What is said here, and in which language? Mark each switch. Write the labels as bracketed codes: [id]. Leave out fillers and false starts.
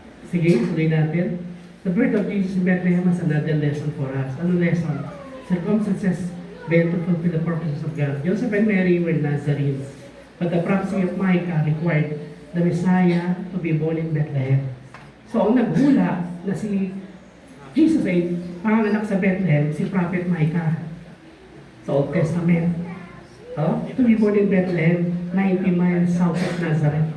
[tl] Sige, tuloy natin. [en] The birth of Jesus in Bethlehem has another lesson for us. [tl] Ano lesson? [en] Circumstances bent to fulfill the purposes of God. Joseph and Mary were Nazarenes, but the prophecy of Micah required the Messiah to be born in Bethlehem. [tl] So ang naghula na si Jesus ay panganak sa Bethlehem, si Prophet Micah sa Old Testament. [en] To be born in Bethlehem, 90 miles south of Nazareth.